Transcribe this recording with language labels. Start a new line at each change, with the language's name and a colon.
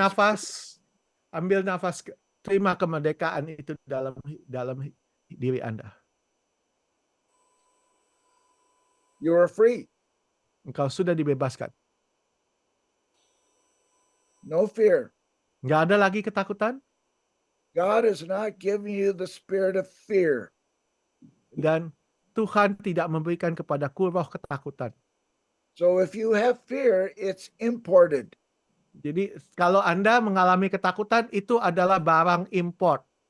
Indonesian: nafas, ambil nafas, terima kemerdekaan itu dalam diri Anda.
English: You are free.
Indonesian: Engkau sudah dibebaskan.
English: No fear.
Indonesian: Nggak ada lagi ketakutan,
English: God is not giving you the spirit of fear.
Indonesian: dan Tuhan tidak memberikan kepadaku roh ketakutan.
English: So if you have fear, it's imported.
Indonesian: Jadi kalau Anda mengalami ketakutan, itu adalah barang import